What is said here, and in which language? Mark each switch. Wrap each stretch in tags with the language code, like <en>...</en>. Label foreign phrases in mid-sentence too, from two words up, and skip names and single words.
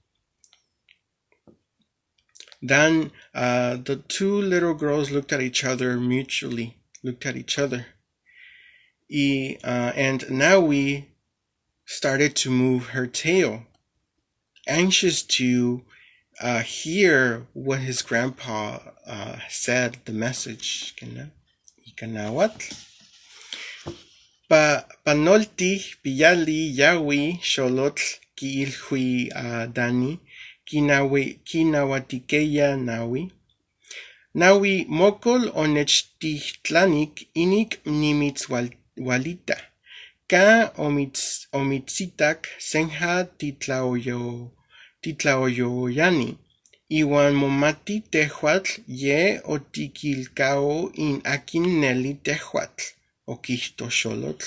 <en>Then the two little girls looked at each other mutually, and Naui started to move her tail, anxious to hear what his grandpa said, the message.</en> <nah>Ikanawat. Panolti piyali yawi xolotl kiilhui Dani kinawatikeya Naui. Naui mokol onechtitlanik inik nimitzwalita. Ka omitzitak senja titlaoyoyani. Iwan momati tehuatl ye otikilkao in akin neli tehuatl, okihto Xolotl.</nah>